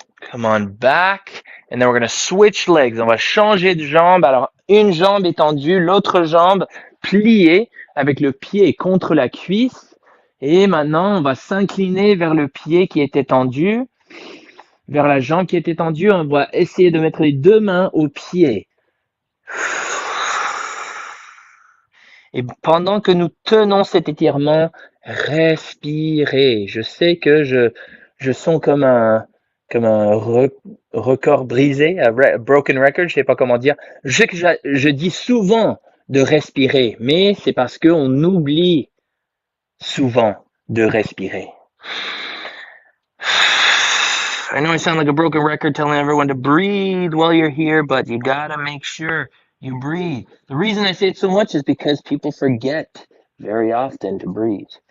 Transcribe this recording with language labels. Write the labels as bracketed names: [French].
[English] Come on back. And then we're going to switch legs. [French] On va changer de jambe. Alors, une jambe étendue, l'autre jambe pliée avec le pied contre la cuisse. Et maintenant, on va s'incliner vers le pied qui est étendu, vers la jambe qui est étendue. On va essayer de mettre les deux mains au pied. Et pendant que nous tenons cet étirement, respirez. Je sais que je sens comme un record brisé, [English] a broken record, [French] je sais pas comment dire. Je sais que je dis souvent de respirer, mais c'est parce qu'on oublie souvent de respirer. [English] I know I sound like a broken record telling everyone to breathe while you're here, but you gotta make sure you breathe. The reason I say it so much is because people forget very often to breathe.